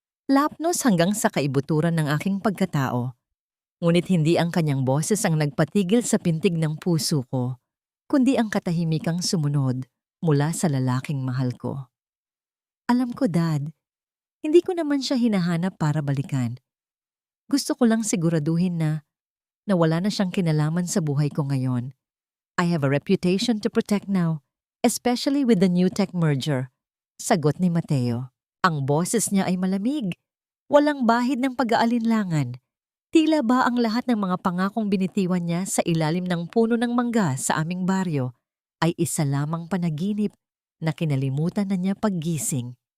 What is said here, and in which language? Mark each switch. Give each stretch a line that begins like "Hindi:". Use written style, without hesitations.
Filipino: Lapnos hanggang sa kaibuturan ng aking pagkatao. Ngunit hindi ang kanyang boses ang nagpatigil sa pintig ng puso ko, kundi ang katahimikang sumunod mula sa lalaking mahal ko. Alam ko, Dad, hindi ko naman siya hinahanap para balikan. Gusto ko lang siguraduhin na wala na siyang kinalaman sa buhay ko ngayon.
English: I have a reputation to protect now, especially with the new tech merger.
Filipino: Sagot ni Mateo. Ang boses niya ay malamig. Walang bahid ng pag-aalinlangan. Tila ba ang lahat ng mga pangakong binitiwan niya sa ilalim ng puno ng mangga sa aming baryo ay isa lamang panaginip na kinalimutan na niya paggising.